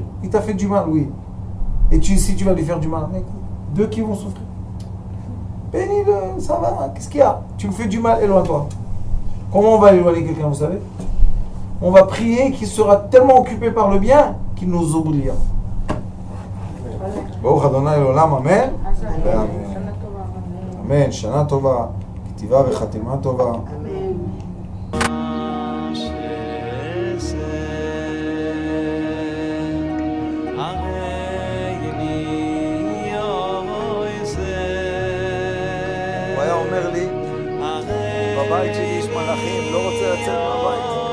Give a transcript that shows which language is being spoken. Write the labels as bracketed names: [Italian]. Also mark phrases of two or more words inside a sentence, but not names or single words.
[French] Il t'a fait du mal, oui. Et si tu vas lui faire du mal, mec, deux qui vont souffrir. Bénis-le, ça va, qu'est-ce qu'il y a? Tu me fais du mal, éloigne-toi. Comment on va éloigner quelqu'un, vous savez? On va prier qu'il sera tellement occupé par le bien qu'il nous oubliera. [Hebrew] ברוך אדוני עולם, אמן. אמן. אמן. שנה טובה, כתיבה וחתימה טובה. Amen. הוא היה אומר לי, בבית שלי יש מלאכים, לא רוצה לצאת מהבית.